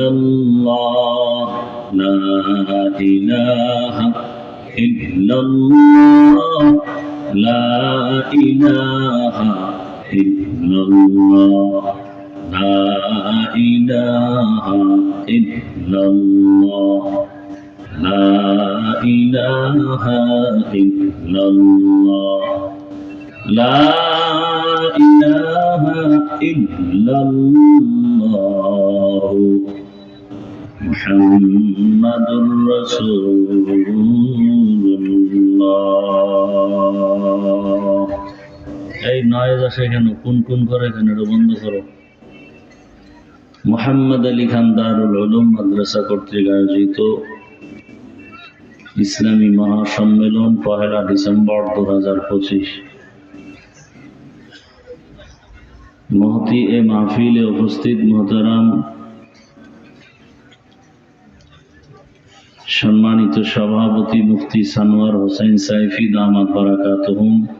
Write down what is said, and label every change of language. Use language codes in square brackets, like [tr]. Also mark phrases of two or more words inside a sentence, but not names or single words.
[ar] اللہ لا الہ الا اللہ لا الہ الا اللہ لا الہ الا اللہ لا الہ الا اللہ لا الہ الا اللہ محمد رسول اللہ [bn] এই নয়েজ আসে কেন কোন কোন করে কেন এটা বন্ধ করো মোহাম্মদ আলী খান দারুল উলুম মাদ্রাসা কর্তৃক আয়োজিত ইসলামী মহাসম্মেলন 1 ডিসেম্বর 2025 মহতি এ মাহফিলে উপস্থিত মোহতারাম সম্মানিত সভাপতি মুফতি সানোয়ার হোসেন সাইফি [ar] دامت بركاتهم